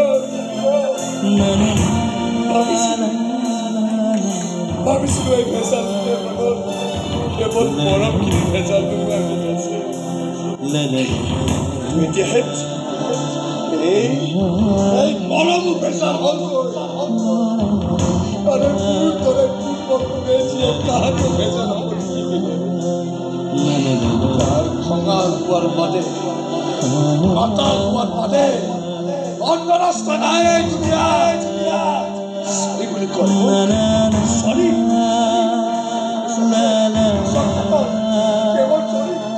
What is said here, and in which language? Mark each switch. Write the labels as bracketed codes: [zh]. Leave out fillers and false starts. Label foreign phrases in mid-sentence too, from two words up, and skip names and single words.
[as] ভাবিছিলো এই ভেজাল কেৱল মৰমখিনি ভেজাল নোহোৱা আছে এতিয়াহে এই মৰমো ভেজাল হ'ল [bn] আরে ফুল তোরে ফুল বন্ধু গেছি তাহাকে ভেজা না তার খঙাল হওয়ার বাদে মাতাল হওয়ার বাদে অন্য রাস্তা নাই এই দুনিয়ায় সরি বলে করব সরি কেবল সরি